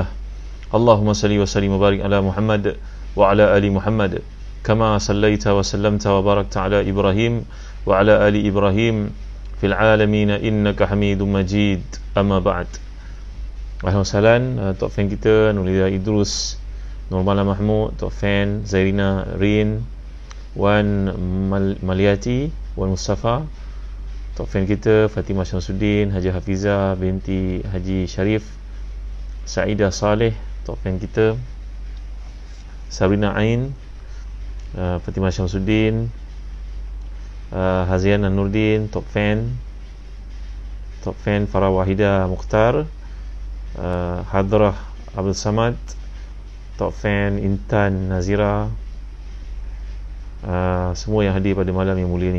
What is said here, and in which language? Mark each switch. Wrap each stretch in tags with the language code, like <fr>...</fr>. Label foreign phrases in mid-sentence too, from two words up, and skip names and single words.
<ar>اللهم صل وسلم وبارك على محمد وعلى آل محمد كما صليت وسلمت وباركت على إبراهيم وعلى آل إبراهيم في العالمين إنك حميد مجيد. أما بعد. الحمد لله,</ar> <ms>Tok Fan kita Nurliza Idrus, Nurmala Mahmud, Tok Fan Zairina Rin, Wan Maliati, Wan Mustafa, Tok Fan kita Fatimah Syamsuddin, Haji Hafizah binti Haji Sharif, Saidah Saleh, Tok Fan kita Sabrina Ain, Fatimah Syamsuddin, Haziana Nurdin, Tok Fan Farah Wahida Mukhtar, Hadrah Abdul Samad, Tok Fan Intan Nazira, semua yang hadir pada malam yang mulia ni.</ms>